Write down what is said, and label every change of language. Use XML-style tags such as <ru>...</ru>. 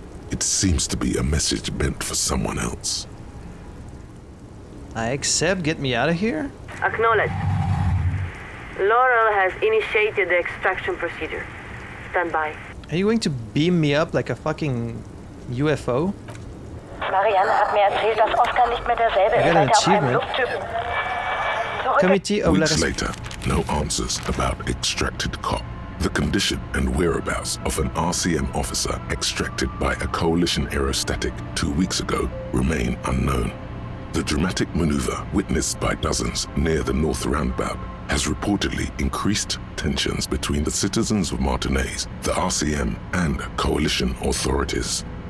<en>It seems to be a message meant for someone else. I accept. Get me out of here? Acknowledged. Laurel has initiated the extraction procedure. Stand by. Are you going to beam me up like a fucking UFO?</en> <de>Marianne hat mir erzählt, dass Oscar nicht mehr derselbe ist, seit auf einem Luftschiff</de> <en>Committee of Weeks later, no answers about extracted cop. The condition and whereabouts of an RCM officer extracted by a coalition aerostatic 2 weeks ago remain unknown. The dramatic maneuver witnessed by dozens near the North Roundabout has reportedly increased tensions between the citizens of Martinez, the RCM, and coalition authorities.</en>